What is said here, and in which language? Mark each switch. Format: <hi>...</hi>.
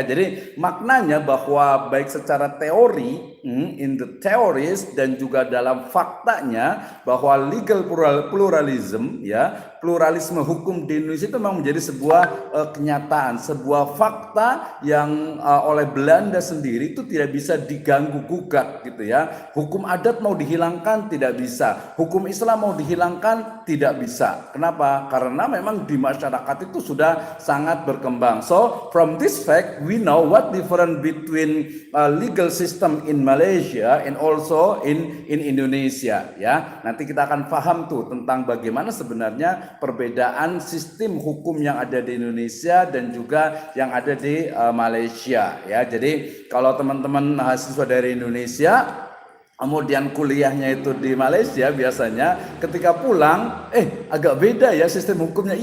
<id>Jadi maknanya bahwa baik secara teori,</id> <en>in the theories,</en> <id>dan juga dalam faktanya bahwa legal pluralism ya, pluralisme hukum di Indonesia itu memang menjadi sebuah kenyataan, sebuah fakta yang oleh Belanda sendiri itu tidak bisa diganggu gugat gitu ya. Hukum adat mau dihilangkan tidak bisa, hukum Islam mau dihilangkan tidak bisa. Kenapa? Karena memang di masyarakat itu sudah sangat berkembang.</id> <en>So from this fact we know what difference between legal system in Malaysia and also in Indonesia ya.</en> <id>Nanti kita akan paham tuh tentang bagaimana sebenarnya perbedaan sistem hukum yang ada di Indonesia dan juga yang ada di Malaysia ya. Jadi kalau teman-teman mahasiswa dari Indonesia kemudian kuliahnya itu di Malaysia, biasanya ketika pulang agak beda ya sistem hukumnya.</id>